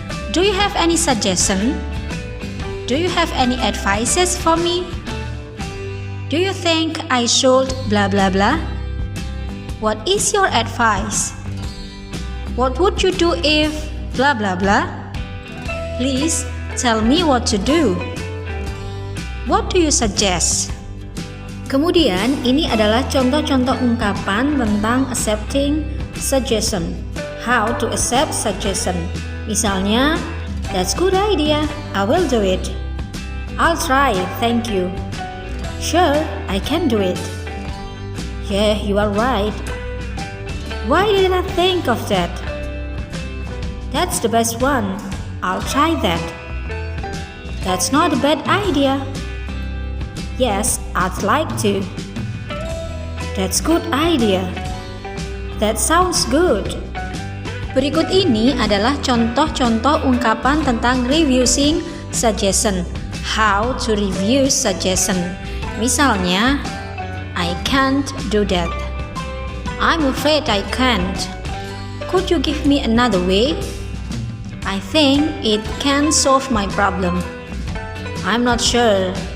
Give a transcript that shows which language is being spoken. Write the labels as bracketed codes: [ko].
[en] Do you have any suggestion? Do you have any advices for me? Do you think I should blah blah blah? What is your advice? What would you do if blah blah blah? Please tell me what to do. What do you suggest? [id] Kemudian, ini adalah contoh-contoh ungkapan tentang accepting suggestion. [en] How to accept suggestion. [id] Misalnya, [en] that's good idea, I will do it. I'll try, thank you. Sure, I can do it. Yeah, you are right. Why did I think of that? That's the best one. I'll try that. That's not a bad idea. Yes, I'd like to. That's good idea. That sounds good. [id] Berikut ini adalah contoh-contoh ungkapan tentang refusing suggestion. [en] How to refuse suggestion. [id] Misalnya, [en] I can't do that. I'm afraid I can't. Could you give me another way? I think it can solve my problem. I'm not sure.